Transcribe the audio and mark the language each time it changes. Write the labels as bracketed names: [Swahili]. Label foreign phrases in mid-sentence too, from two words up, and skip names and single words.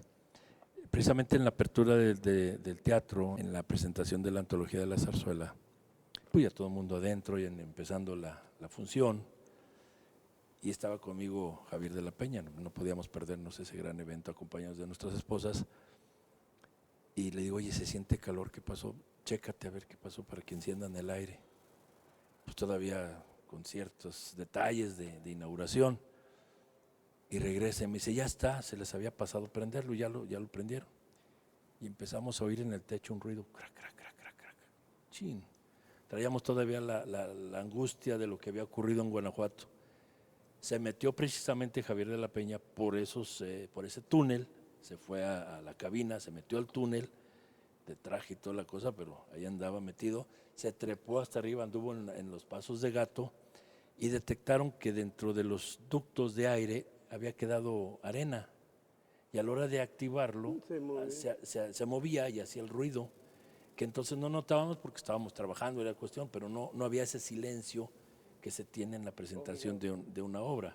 [Spanish] Precisamente en la apertura del teatro, en la presentación de la antología de la zarzuela, pues ya todo el mundo adentro y empezando la función, y estaba conmigo Javier de la Peña, no podíamos perdernos ese gran evento acompañados de nuestras esposas, y le digo, oye, se siente calor, ¿qué pasó? Chécate a ver qué pasó para que enciendan el aire. Pues todavía con ciertos detalles de inauguración. Y regresa y me dice, ya está, se les había pasado prenderlo, ya lo prendieron. Y empezamos a oír en el techo un ruido, crac, crac, crac, crac, crac. Chin. Traíamos todavía la angustia de lo que había ocurrido en Guanajuato. Se metió precisamente Javier de la Peña por ese túnel, se fue a la cabina, se metió al túnel, de traje y toda la cosa, pero ahí andaba metido, se trepó hasta arriba, anduvo en los pasos de gato, y detectaron que dentro de los ductos de aire había quedado arena, y a la hora de activarlo se movía y hacía el ruido, que entonces no notábamos porque estábamos trabajando, era cuestión, pero no había ese silencio que se tiene en la presentación de una obra.